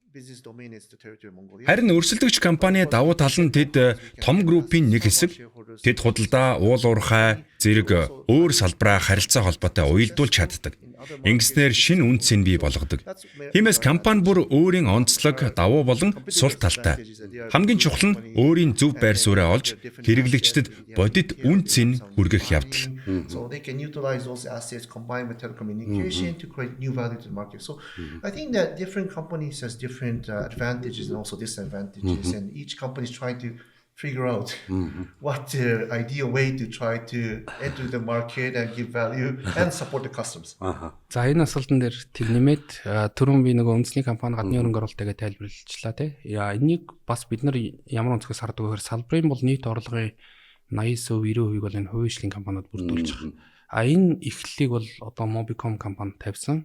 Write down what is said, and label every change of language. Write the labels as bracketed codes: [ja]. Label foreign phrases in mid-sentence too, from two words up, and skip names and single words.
[mn] Харин өрсөлдөгч компани давуу тал нь тэд том группийн нэг хэсэг, тэд худалдаа, уул уурхай зэрэг өөр салбараа харилцаа холбоотой уялдуулж чаддаг. Ингэснээр шинэ үн цэн бий болгодог. Тиймээс компани бүр өөрийн онцлог, давуу болон сул талтай. Хамгийн чухал нь өөрийн зөв байр сууриа олж хэрэглэгчдэд бодит үн цэн хүргэх явдал. [en] So they can utilize those assets combined with telecommunication to create new value to the market. So I think that different companies has different advantages and also disadvantages, and each company is trying to figure out what their ideal way to try to enter the market and give value and support the customers. [mn] За энэ асуултан дээр тэг нэмээд түрүүн би нөгөө үндэсний компани гадны хөрөнгө оруулалтайгээ тайлбарлалчлаа тий. Энийг бас бид нар ямар онцгоос хардаг вэ гэхээр салбарын бол нийт орлогын 80%, 90%-ийг бол энэ хувийн компаниуд бүрдүүлж байгаа. Энэ эхлэлийг бол одоо Mobicom компани тавьсан.